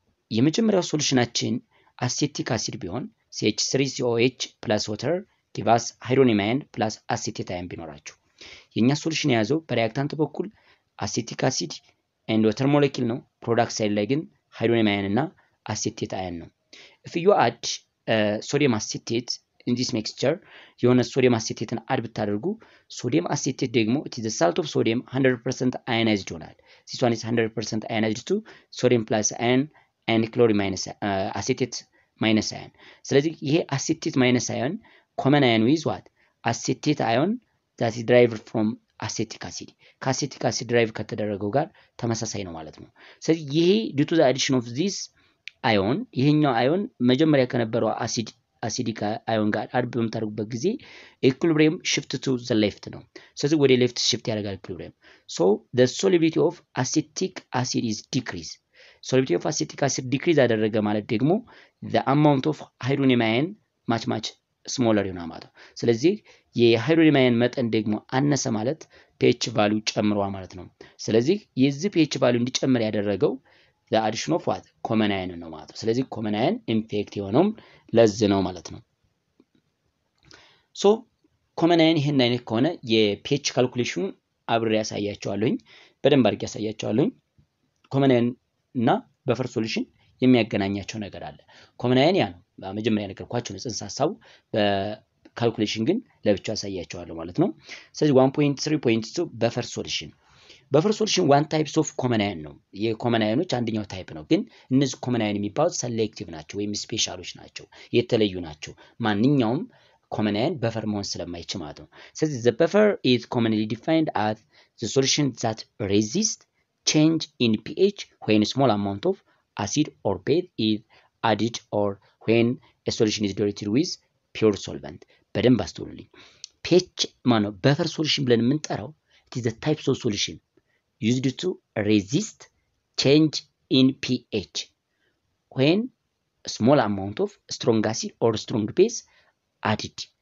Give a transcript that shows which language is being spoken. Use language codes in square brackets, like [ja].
[am] የመጀመሪያው ሶሉሽናችን አሴቲክ አሲድ ቢሆን [en] CH3COH plus water give us hydronium ion plus acetate ion [am] ቢኖራችሁ የኛ ሶሉሽን የያዘው በሪአክታንት በኩል አሴቲክ አሲድ and water molecule ነው። ፕሮዳክት ሳይድ ላይ ግን hydronium ion እና acetate ion ነው። [en] if you add sodium acetate in this mixture [am] የሆነ ሶዲየም አሴቴትን አድ ብታደርጉ ሶዲየም አሴቴት ደግሞ [en] it is the salt of sodium 100% ionized ይሆናል። this one is 100% ionized to sodium plus ion and chlorine minus acetate minus ion. ስለዚህ ይሄ acetate minus ion common ion with what acetate ion that is derived from acetic acid [am] ከአሴቲክ አሲድ ድራይቭ ከተደረገው ጋር ተመሳሳይ ነው ማለት ነው። [en] ስለዚህ ይሄ due to the addition of this ion ይሄኛው አዮን መጀመሪያ ከነበረው አሲዲክ አዮን ጋር አድ በምታደርጉበት ጊዜ ኢኩሊብሪየም shift to the left ነው። ስለዚህ ወደ ሌፍት shift ያደርጋል ኢኩሊብሪየም። so the solubility of acetic acid is decreased. [am] solubility of acetic acid decrease አደረገ ማለት ደግሞ [en] the amount of hydronium ion much smaller [am] ይሆናል ማለት ነው። ስለዚህ የሃይድሮኒየም አዮን መጠን ደግሞ አነሰ ማለት pH ቫልዩ ጨምሯል ማለት ነው። ስለዚህ የዚህ pH ቫልዩ እንዲጨምር ያደረገው the addition of what common ion ነው ማለት ነው። ስለዚህ common ion ኢፌክት የሆነው ለዚህ ነው ማለት ነው። ሶ common ion ይሄን አይነት ከሆነ የpH ካልኩሌሽኑ አብሬ ያሳያቸዋለሁኝ በደንብ አድርጌ ያሳያቸዋለሁኝ። common ion እና በፈር ሶሉሽን የሚያገናኛቸው ነገር አለ። ኮመን አዮን ያ ነው መጀመሪያ ነገርኳችሁ ነው ጽንሰ ሐሳቡ። በካልኩሌሽን ግን ለብቻው ያሳያቸዋለሁ ማለት ነው። ስለዚህ 1.3.2 በፈር ሶሉሽን ዋን ታይፕስ ኦፍ ኮመን አዮን ነው። የኮመን አዮኖች አንደኛው ታይፕ ነው። ግን እነዚህ ኮመን አዮን የሚባሉት ሴሌክቲቭ ናቸው ወይም ስፔሻሎች ናቸው፣ የተለዩ ናቸው። ማንኛውም ኮመን አዮን በፈር መሆን ስለማይችል ማለት ነው። ስለዚህ [en] the buffer is commonly defined as the solution that resists change in pH when a small amount of acid or base is added or when a solution is diluted with pure solvent. [am] በደንብ አስተውሉልኝ። [en] pH ማነው በፈር ሶሉሽን ብለን የምንጠራው it is the types of solution used to resist change in pH when a small amount of strong acid or strong base added.